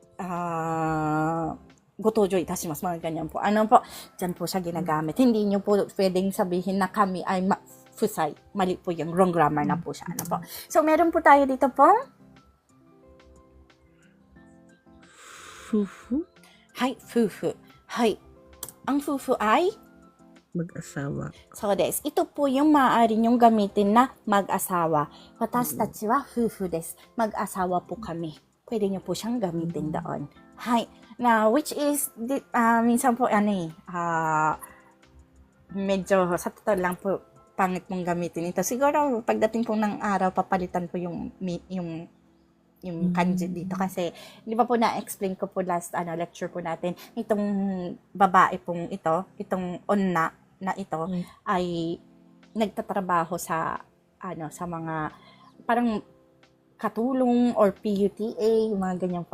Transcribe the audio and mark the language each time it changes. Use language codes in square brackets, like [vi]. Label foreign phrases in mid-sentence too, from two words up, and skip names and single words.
[ja] ご登場いたします. [tl] Mga ganyan po. Ano po? Diyan po siya ginagamit. Hindi nyo po pwedeng sabihin na kami ay fusay. Mali po yung [en] wrong grammar [tl] na po siya. Ano po? So, meron po tayo dito po. [ja] Fufu. [tl] Hai, fufu. Hai. Ang fufu ay? Mag-asawa. So, des. Ito po yung maaari nyong gamitin na mag-asawa. [ja] 私たち は 夫婦 です. [tl] Mag-asawa po kami. Pwede nyo po siyang gamitin doon. Hai. Now, which is, minsan po, medyo, sa totoo lang po, pangit mong gamitin ito. Siguro, pagdating po ng araw, papalitan po yung kanji dito. Kasi, di ba po na-explain ko po [en] last lecture [tl] po natin, itong babae pong ito, itong onna na ito, ay nagtatrabaho sa mga, parang, katulong or PUTA, yung mga ganyan po.